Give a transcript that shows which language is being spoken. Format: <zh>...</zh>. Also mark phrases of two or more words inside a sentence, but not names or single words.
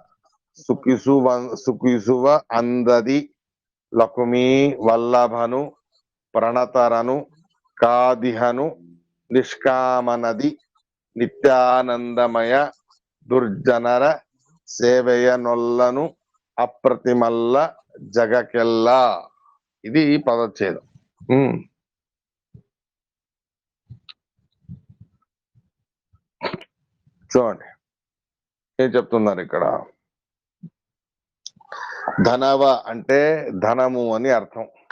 <kn>ಸುಖಿಸುವ ಅಂದದಿ ಲಕ್ಷ್ಮೀ ವಲ್ಲಭನು ಪ್ರಣತರನು ಕಾದಿಹನು ನಿಷ್ಕಾಮನದಿ ನಿತ್ಯಾನಂದಮಯ ದುರ್ಜನರ ಸೇವೆಯ ನೊಲ್ಲನು ಅಪ್ರತಿಮಲ್ಲ ಜಗಕೆಲ್ಲಾ.</kn> <te>ఇది పదచ్ఛేదం. చూడండి ఏం చెప్తున్నారు ఇక్కడ. ధనవ అంటే ధనము అని అర్థం.</te>